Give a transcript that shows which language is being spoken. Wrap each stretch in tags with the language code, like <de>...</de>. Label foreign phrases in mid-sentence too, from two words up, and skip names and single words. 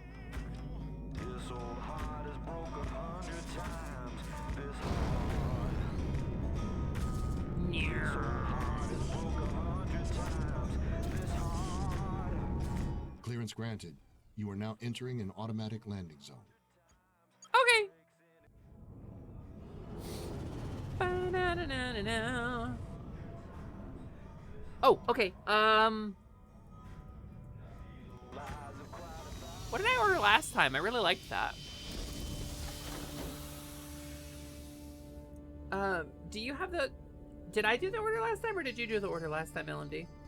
<en>Clearance granted. You are now entering an automatic landing zone. Okay. Ba-na-na-na-na-na. Oh, okay. What did I order last time? I really liked that. Do you have the... Did I do the order last time, or did you do the order last time, LMD?</en>